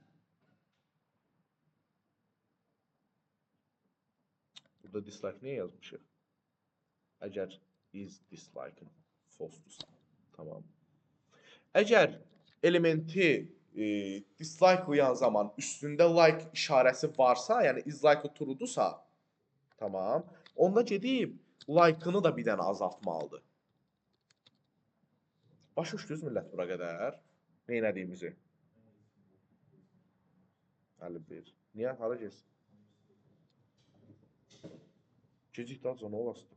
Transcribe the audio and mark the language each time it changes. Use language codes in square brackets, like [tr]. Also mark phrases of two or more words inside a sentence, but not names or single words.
[az] Burada dislike niyə yazmışıq? Əgər [en] is dislike- [az] ım false-dursa. Tamam. Əgər elementi dislike-layan zaman üstündə like işarəsi varsa, yəni [en] is like [az] true-dursa, tamam. Onda gedib like-ını da bir dənə azaltmalıdır. Başa düşdünüz millət bura qədər? Nə etdiyimizi? 51. Niyə? Hara getsin? Gecik daha sonra olasıdır.